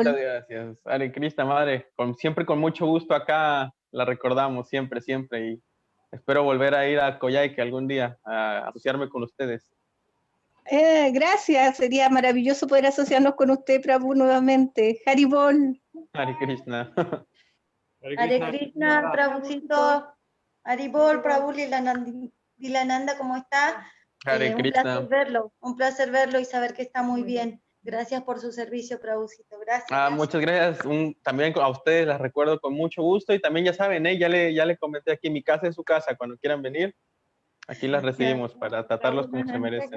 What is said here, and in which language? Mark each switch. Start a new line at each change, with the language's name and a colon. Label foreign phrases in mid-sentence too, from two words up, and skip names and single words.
Spanish: Muchas gracias. Hare Krishna, madre. Siempre con mucho gusto acá la recordamos, siempre, siempre. Y espero volver a ir a Coyhaique algún día, a asociarme con ustedes. Gracias, sería maravilloso poder asociarnos con usted, Prabhu, nuevamente. Haribol. Hare Krishna. Hare Krishna, Prabhucito. Haribol, Prabhu Lilanandi. Dilananda, ¿cómo está? Hare Krishna. Un placer verlo y saber que está muy bien. Gracias por su servicio, Prabhucito. Gracias. Muchas gracias. También a ustedes las recuerdo con mucho gusto y también ya saben, ya le comenté aquí, mi casa es su casa, cuando quieran venir, aquí las recibimos para tratarlos como se merecen.